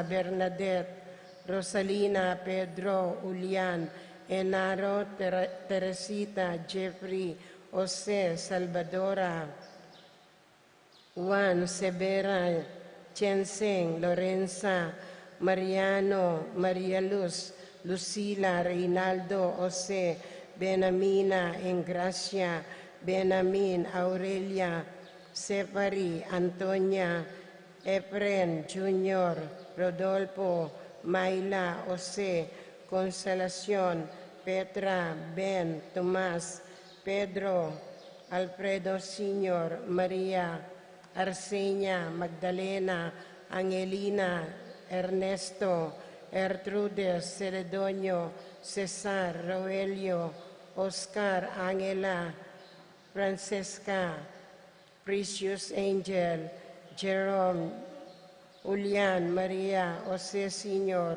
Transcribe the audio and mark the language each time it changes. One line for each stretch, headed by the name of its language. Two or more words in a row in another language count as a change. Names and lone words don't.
Filipino: Bernadette, Rosalina, Pedro, Julian, Enaro, Teresita, Jeffrey, Jose, Salvadora, Juan, Severa, Chenseng, Lorenza, Mariano, Maria Luz, Lucila, Reinaldo, Jose, Benamina, Engracia, Benamin, Aurelia, Separi, Antonia, Efren, Junior, Rodolfo, Mayla, Jose, Consolacion, Petra, Ben, Tomas, Pedro, Alfredo Sr., Maria, Arsenia, Magdalena, Angelina, Ernesto, Ertrudes, Celedonio, Cesar, Roelio, Oscar, Angela, Francesca, Precious Angel, Jerome, Julian, Maria, Jose Sr.,